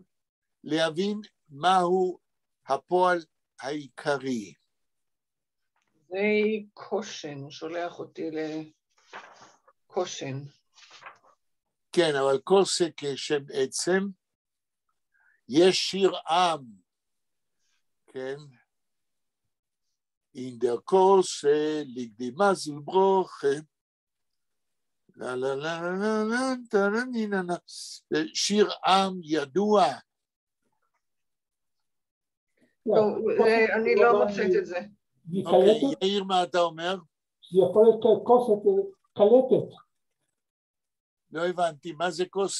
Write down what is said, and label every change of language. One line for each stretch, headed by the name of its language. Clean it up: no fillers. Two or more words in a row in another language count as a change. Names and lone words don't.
Hebrew: להבין מהו הפועל העיקרי. זה קושן, הוא שולח אותי לקושן. כן, אבל קוסה כשם עצם, יש שיר עם, כן?
Yiddish: אין דער קאָסע ליגט די מזל־ברכה. La la la la la la la.
Hebrew: זה שיר עם ידוע. אני לא מוצאת את זה. אוקיי, יאיר, מה אתה אומר? זה יכול להיות כוסת קלטת. לא הבנתי, מה זה קוסה?